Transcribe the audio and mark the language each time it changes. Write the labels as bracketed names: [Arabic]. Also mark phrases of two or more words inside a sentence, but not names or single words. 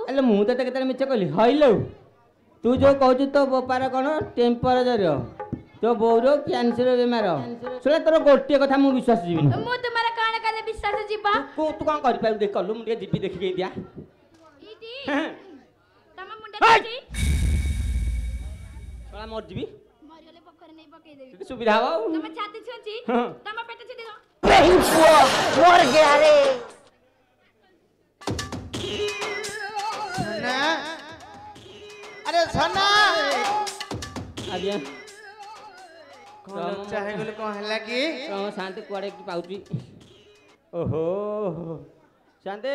[Odia] ହେଲେ ମୁଁ ତତେ କେତେବେଳେ ମିଛ କହିଲି ହଇଲୋ ତୁ ଯୋଉ କହୁଛୁ ତୋ ବୋପାର କଣ ଟେମ୍ପରେଚର ତୋ ବୋଉର କ୍ୟାନ୍ସର ବେମାର ଶୁଣେ ତୋର ଗୋଟିଏ କଥା ମୁଁ ବିଶ୍ୱାସ ଯିବିନି ମୁଁ ତୁମର କାଣ କଲେ ବିଶ୍ୱାସ ଯିବା ତୁ କଣ କରିପାରିବୁ ଦେଖ କଲୁ ମୁଁ ଟିକେ ଯିବି ଦେଖିକି ଦିଆ ଇଟି ତମ ମୁଣ୍ଡ ହେଇ! କିଛି ଶଳା ମରିଯିବି ମରିଗଲେ ପୋଖରୀ ନେଇ ପକେଇଦେବି ଟିକେ ସୁବିଧା ହବ ଆଉ ତମ ଛାତି ଛୁଞ୍ଚି ହଁ। ତମ ପେଟ ଛୁଞ୍ଚି ଦો [Hindi] मर गया रे [Odia] ସନା ଆରେ ସନା ଆଜ୍ଞା କଣ ଲଜ୍ଜା ହେଇଗଲେ କଣ ହେଲା କି ତମ ଶାନ୍ତି କୁଆଡେ କି ପାଉଛି ଓହୋ ଶାନ୍ତି